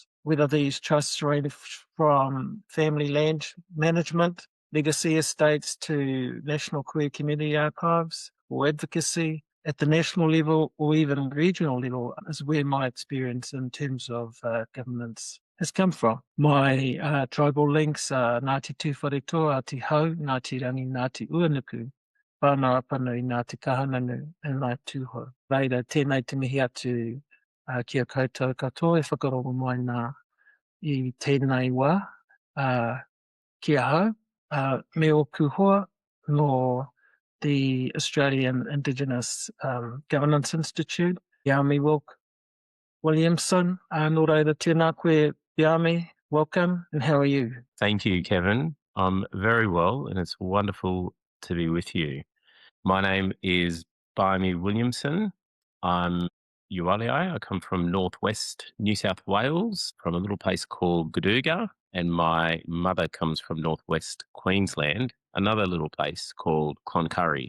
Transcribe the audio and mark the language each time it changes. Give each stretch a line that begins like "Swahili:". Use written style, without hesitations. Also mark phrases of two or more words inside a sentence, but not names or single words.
English: Whether these trusts range from family land management, legacy estates to national queer community archives or advocacy at the national level or even regional level is where my experience in terms of governance has come from. My tribal links are Ngāti Tūwharetoa, Tūhoe, Ngāti Rangi, Ngāti Ūenuku, Whānau, Apanui, Ngāti Kahungunu, and Ngāi Tūhoe.
Māori: Reira, tēnei te mihi atu kia koutou katoa, e whakarongo mai nā I tēnei wā, kia hau. Me o kuhoa no the Australian Indigenous Governance Institute, Yami Williamson, no reira tēnā koe,
English: Yami, welcome, and how are you? Thank you, Kevin. I'm very well, and it's wonderful to be with you. My name is Yami Williamson. I'm Ualiai. I come from northwest New South Wales, from a little place called Gaduga, and my mother comes from northwest Queensland, another little place called Cloncurry.